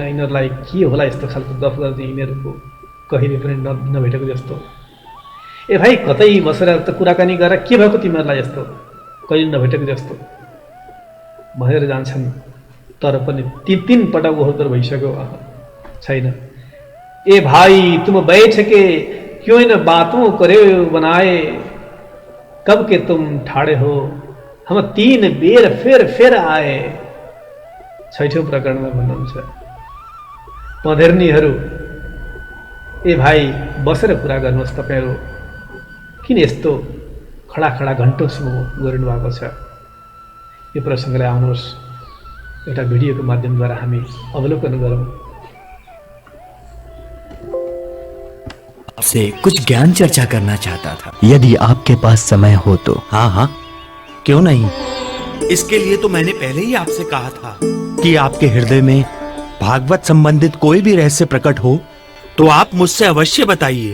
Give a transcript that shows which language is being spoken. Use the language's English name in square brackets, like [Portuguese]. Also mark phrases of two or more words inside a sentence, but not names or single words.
[Nepali] यिनीहरूलाई के होला यस्तो खालको गफ गर्ने, यिनीहरूको कहिले पनि नभेटेको जस्तो। ए भाइ कतै बसेर त कुराकानी गरेर के भएको तिमीहरूलाई यस्तो, कहिले नभेटेको जस्तो भनेर जान्छन्। तर पनि तीन पटक ओहोर भइसक्यो, छैन। [Hindi] ए भाई तुम बैठ के क्यों इन बातों करे बनाए, कब के तुम ठाड़े हो, हम 3 बेर फिर आए। [Nepali] 6औं प्रकरणमा भन्नुहुन्छ, पँधेर्नीहरू ए भाइ बसेर कुरा गर्नुहोस्, तपाईँहरू किन यस्तो खडा घन्टौँसम्म गरिनु भएको छ। यो प्रसङ्गलाई आउनुहोस् एउटा भिडियोको माध्यमद्वारा हामी अवलोकन गरौँ। [Hindi] आपसे कुछ ज्ञान चर्चा करना चाहता था, यदि आपके पास समय हो तो। हाँ, क्यों नहीं। इसके लिए तो मैंने पहले ही आपसे कहा था कि आपके हृदय में भागवत संबंधित कोई भी रहस्य प्रकट हो तो आप मुझसे अवश्य बताइए।